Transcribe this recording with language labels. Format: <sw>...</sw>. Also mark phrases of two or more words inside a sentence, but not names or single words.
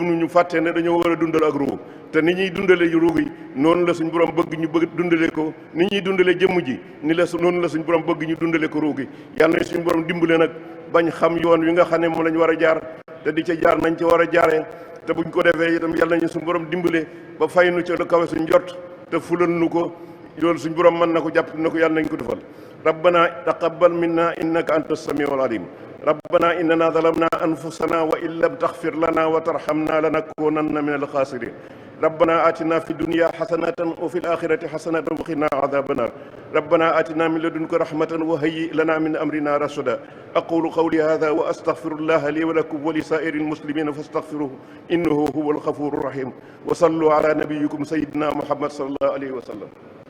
<wo>ñu fàtte ne dañoo war a dundal ak roo te ni ñuy dundale roo yi noonu la suñu borom bëgg ñu bëgg dundale ko ni ñuy dundale jëmm ji noonu la suñu borom bëgg ñu dundale ko roo gi yàlla na suñu borom dimbale nag bañ xam yoon wi nga xam ne moom la ñu war a jaar te di ca jaar nañ ci war a jaaree te buñ ko defee itam yàlla nañu suñu borom dimbale ba fay nu ca lu kawe suñ jot te fulal nu ko loolu suñu borom mën na ko jàpp na ko yàlla nañ ko defal</wo> <ar>ربنا تقبل منا إنك أنت السميع العليم ربنا إننا ظلمنا أنفسنا وإن لم تغفر لنا وترحمنا لنكونن من الخاسرين ربنا آتنا في الدنيا حسنة وفي الآخرة حسنة وقنا عذاب النار ربنا آتنا من لدنك رحمة وهيئ لنا من أمرنا رشدا أقول قولي هذا وأستغفر الله لي ولكم ولسائر المسلمين فاستغفروه إنه هو الغفور الرحيم وصلوا على نبيكم سيدنا محمد صلى الله عليه وسلم</ar>